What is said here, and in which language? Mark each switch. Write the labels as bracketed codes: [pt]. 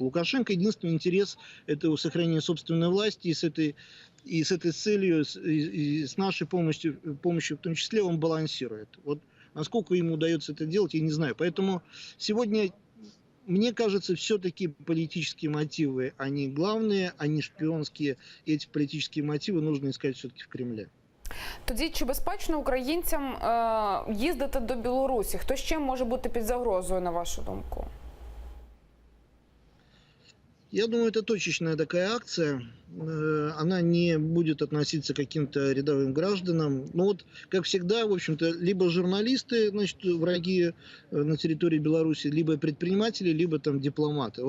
[ru] Лукашенко единственный интерес – это сохранение собственной власти, и с этой целью, и с нашей помощью в том числе, он балансирует. Вот насколько ему удается это делать, я не знаю. Поэтому сегодня, мне кажется, все-таки политические мотивы, они главные, они шпионские, и эти политические мотивы нужно искать все-таки в Кремле. [uk] Тоді, чи безпечно українцям їздити до Білорусі? Хто ще може бути під загрозою, на вашу думку? [ru] Я думаю, это точечная такая акция. Она не будет относиться к каким-то рядовым гражданам. Но вот, как всегда, в общем-то, либо журналисты, значит, враги на территории Беларуси, либо предприниматели, либо там дипломаты.